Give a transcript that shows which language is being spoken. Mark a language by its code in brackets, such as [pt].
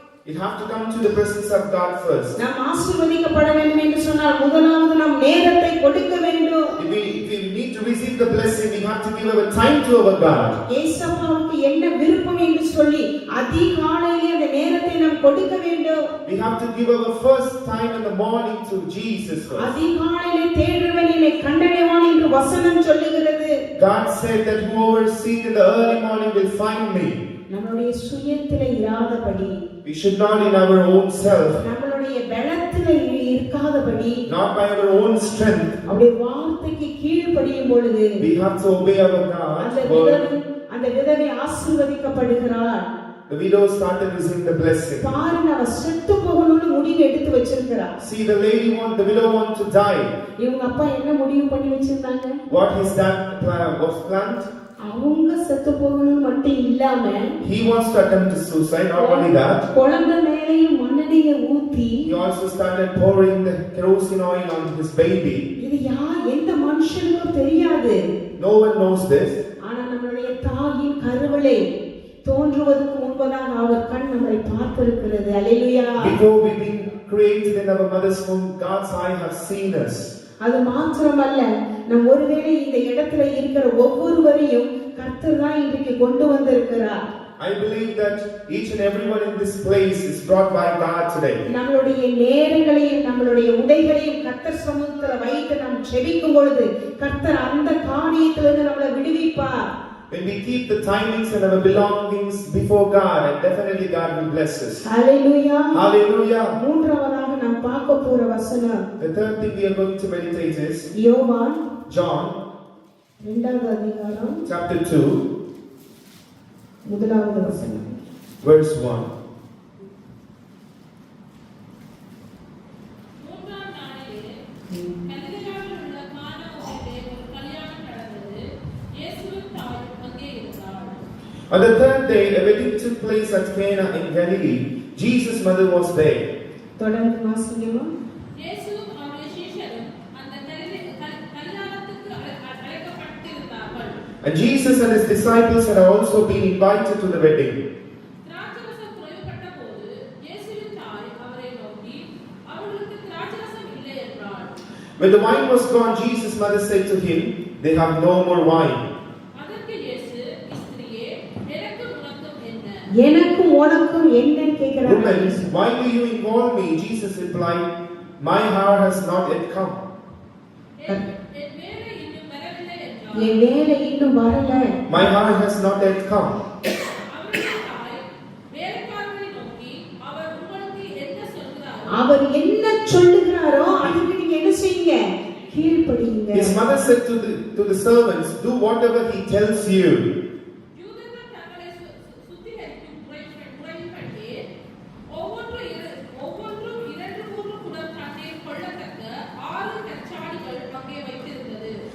[en] It have to come to the presence of God first. [ta] நாம் ஆசீர்வதிக்கப்பட வேண்டும் என்று சொன்னால் முதலாவது நாம் நேரத்தை கொடுக்க வேண்டும். [en] If we need to receive the blessing, we have to give our time to our God. [ta] இயேசுவுக்கு என்ன விருப்பம் என்று சொல்லி அதிகாலையிலே அந்த நேரத்தை நாம் கொடுக்க வேண்டும். [en] We have to give our first time in the morning to Jesus first. [ta] அதிகாலையிலே தேடுறவன் என்னை கண்டடைவான் என்று வசனம் சொல்லுகிறது. [en] God said that whoever seeks in the early morning will find me. [ta] நம்மளுடைய சுயத்திலே இராதபடி, [en] We should not in our own self, [ta] நம்மளுடைய பலத்திலே இருக்காதபடி, [en] not by our own strength. [ta] அவருடைய வார்த்தைக்கு கீழ்ப்படியும் பொழுது [en] We have to obey our God's word. [ta] அந்த விதவை ஆசீர்வதிக்கப்படுகிறார். [en] The widow started receiving the blessing. [ta] பாருங்க, அவ செத்து போகணும்னு முடிவு எடுத்து வச்சிருக்கிறார். [en] See, the widow want to die. [ta] இவங்க அப்பா என்ன முடிவு பண்ணி வச்சிருந்தாங்க? [en] What is that plan? What's planned? [ta] அவங்க செத்து போகணும் மட்டும் இல்லாம, [en] He wants to attempt to suicide. Not only that, [ta] குழந்தை மேலேயும் மண்ணெண்ணெயை ஊத்தி, [en] he also started pouring the kerosene oil on his baby. [ta] இது எந்த மனுஷனுக்கும் தெரியாது. [en] No one knows this. [ta] ஆனா நம்மளுடைய தாயின் கருவிலே தோன்றுவதற்கு முன்பதாக அவர் கண் நம்மை பார்த்திருக்கிறது. அல்லேலூயா. [en] Before we been created in our mother's womb, God's eye have seen us. [ta] அது மாத்திரமல்ல, நம் ஒருவேளை இந்த இடத்துல இருக்கிற ஒவ்வொருவரையும் கர்த்தர் தான் இன்றைக்கு கொண்டு வந்திருக்கிறார். [en] I believe that each and everyone in this place is brought by God today. [ta] நம்மளுடைய நேரங்களையும் நம்மளுடைய உடைகளையும் கர்த்தர் சமூகத்துல வைத்து நாம் ஜெபிக்கும் பொழுது கர்த்தர் அந்த காரியத்திலிருந்து நம்மளை விடுவிப்பார். [en] When we keep the timings and our belongings before God, and definitely God will bless us. Hallelujah. Hallelujah. [ta] மூன்றாவதாக நாம் பார்க்க போற வசனம், [en] The third thing we are going to meditate is [ta] யோவான் [en] John [ta] 2வது அதிகாரம் [en] chapter 2 [ta] முதலாவது வசனம். [en] verse 1. [ta] மூன்றாம் நாளிலே கலிலேயாவில் உள்ள கானா ஊரிலே ஒரு கல்யாணம் நடந்தது. இயேசுவின் தாய் அங்கே இருந்தாள். [en] On the third day, a wedding took place at Cana in Galilee. Jesus' mother was there. [ta] தொடர்ந்து வாசிக்கமா. இயேசுவும் அவருடைய சீஷரும் அந்த கல்யாணத்துக்கு அழைக்கப்பட்டிருந்தார்கள். [en] And Jesus and his disciples had also been invited to the wedding. [ta] திராட்சரசம் குறைவுபட்ட போது இயேசுவின் தாய் அவரை நோக்கி, அவர்களுக்கு திராட்சரசம் இல்லை என்றாள். [en] When the wine was gone, Jesus' mother said to him, "They have no more wine." [ta] அதற்கு இயேசு, ஸ்திரியே, எனக்கும் உனக்கும் என்ன? எனக்கும் உனக்கும் என்ன கேக்குறாங்க? [en] Woman, why do you involve me? Jesus replied, "My hour has not yet come." [ta] என் வேலை இன்னும் வரவில்லை என்றாள். என் வேலை இன்னும் வரல. [en] My hour has not yet come. [ta] அவருடைய தாய் வேலைக்காரரை நோக்கி, அவர் உங்களுக்கு என்ன சொல்கிறாரோ அவர் என்ன சொல்லுகிறாரோ அதுக்கு நீங்க என்ன செய்யுங்க? கீழ்ப்படியுங்க. [en] His mother said to the servants, "Do whatever he tells you." [ta] யூதர்கள் தங்களை சுத்திகரிக்கும் முறைப்படி ஒவ்வொன்றும் 2-3 குடம் தண்ணீர் கொள்ளத்தக்க 6 கச்சாடிகள் அங்கே வைத்திருந்தது.